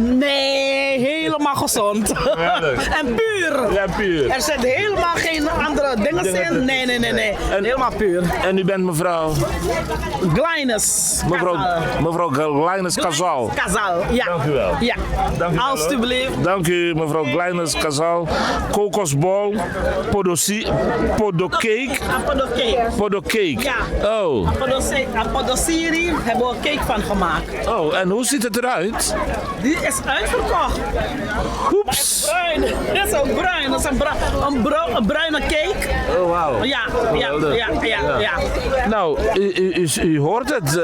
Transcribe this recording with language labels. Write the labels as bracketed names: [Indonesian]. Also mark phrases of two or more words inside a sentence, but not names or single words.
[Dutch] Nee, helemaal gezond. En puur. Ja, puur. Er zitten helemaal geen andere dingen in. Nee. Helemaal puur. En u bent mevrouw? Glynis. Mevrouw Glynis Casal. Casal, ja. Dank u wel. Ja. Dank u wel, alstublieft. Dank u, mevrouw Glynis Casal. Kokosbol, podocake. Podocake. Ja. Oh. Podociri hebben we een cake van gemaakt. Oh, en hoe ziet het eruit? Die is uitverkocht. Oeps. Bruin. Dit is ook bruin. Dat is een bruine cake. Oh, wauw. Ja. Nou, u hoort het.